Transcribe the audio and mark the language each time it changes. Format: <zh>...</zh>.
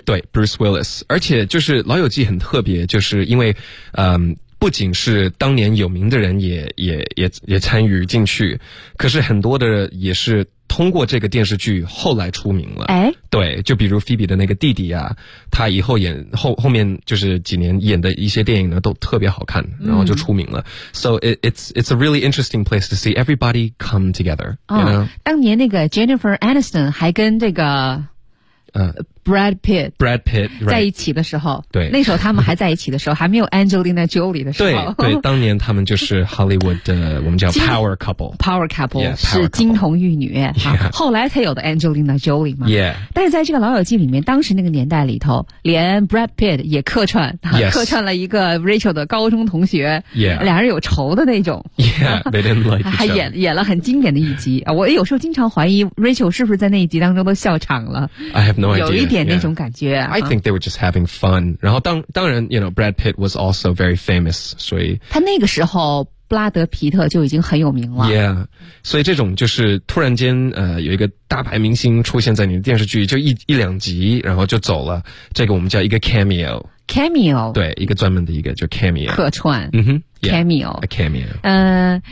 <zh>对 ，Bruce Willis， 而且就是《老友记》很特别，就是因为，不仅是当年有名的人也参与进去，可是很多的也是通过这个电视剧后来出名了。哎，对，就比如菲比的那个弟弟啊，他以后演后面就是几年演的一些电影呢都特别好看，然后就出名了。</zh> <en>So it's a really interesting place to see everybody come together、哦。 You know?</en> <zh>当年那个 Jennifer Aniston 还跟这个Brad Pitt、</zh> <en>right.</en> <zh>在一起的时候，对，那时候他们还在一起的时候，还没有 Angelina Jolie 的时候，对，当年他们就是 Hollywood 的我们叫 Power Couple，Power</zh> <en>Couple, yeah,</en> <zh>是金童玉女、</zh> <en>yeah.</en> <zh>啊，后来才有的 Angelina Jolie 嘛。</zh> <en>Yeah.</en> <zh>但是在这个老友记里面，当时那个年代里头，连 Brad Pitt 也客串、啊</zh> <en>yes.</en> <zh>客串了一个 Rachel 的高中同学，俩、</zh> <en>yeah.</en> <zh>人有仇的那种。</zh> <en>Yeah, they didn't like each other.</en> <zh>还演了很经典的一集、啊、我有时候经常怀疑 Rachel 是不是在那一集当中都笑场了。</zh> <en>I have no idea.</en> <zh>有一点那种感觉、</zh> <en>yeah. I think they were just having fun.</en> <zh>然后当然</zh> <en>you know, Brad Pitt was also very famous,</en> <zh>所以他那个时候布拉德皮特就已经很有名了。 Yeah, 所以这种就是突然间有一个大牌明星出现在你的电视剧，就一两集然后就走了，这个我们叫一个 cameo, 对，一个专门的一个就 cameo 客串。</zh> <en>Cameo.</en>